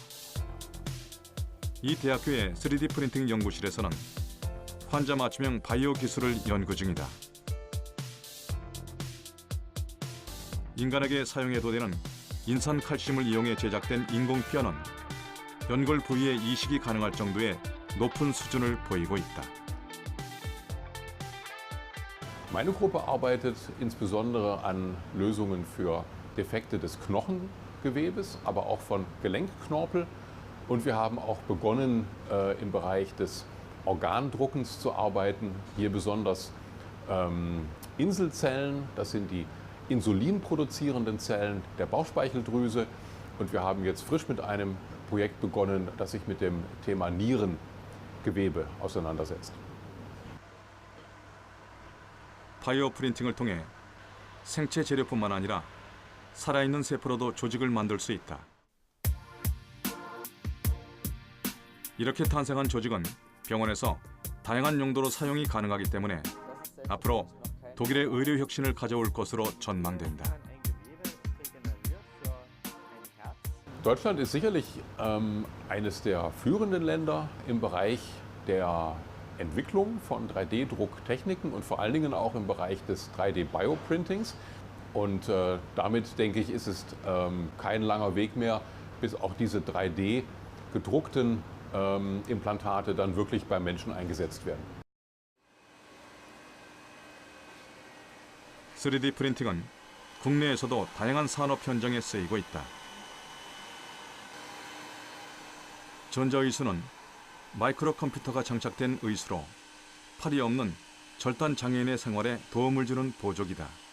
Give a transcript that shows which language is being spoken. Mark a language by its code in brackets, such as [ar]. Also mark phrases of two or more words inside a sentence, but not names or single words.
[ko] 이 대학교의 3D 프린팅 연구실에서는 환자 맞춤형 바이오 기술을 연구 중이다. 인간에게 사용해도 되는 인산 칼슘을 이용해 제작된 인공뼈는 연골 부위의 이식이 가능할 정도의 높은 수준을 보이고 있다. [de] Meine Gruppe arbeitet insbesondere an Lösungen für Defekte des Knochengewebes, aber auch von Gelenkknorpel. Und wir haben auch begonnen, im Bereich des Organdruckens zu arbeiten. Hier besonders Inselzellen, das sind die insulinproduzierenden Zellen der Bauchspeicheldrüse. Und wir haben jetzt frisch mit einem Projekt begonnen, das sich mit dem Thema Nierengewebe auseinandersetzt. [ko] 바이오 프린팅을 통해 생체 재료뿐만 아니라 살아있는 세포로도 조직을 만들 수 있다. 이렇게 탄생한 조직은 병원에서 다양한 용도로 사용이 가능하기 때문에 앞으로 독일의 의료 혁신을 가져올 것으로 전망된다. [de] Deutschland ist sicherlich eines der führenden Länder im Bereich der Entwicklung von 3D-Drucktechniken und vor allen Dingen auch im Bereich des 3D-Bioprintings. Und damit, denke ich, ist es kein langer Weg mehr, bis auch diese 3D-gedruckten Implantate dann wirklich beim Menschen eingesetzt werden. [ko] 3D 프린팅은 국내에서도 다양한 산업 현장에 쓰이고 있다. 전자의수는 마이크로 컴퓨터가 장착된 의수로 팔이 없는 절단 장애인의 생활에 도움을 주는 보조기다.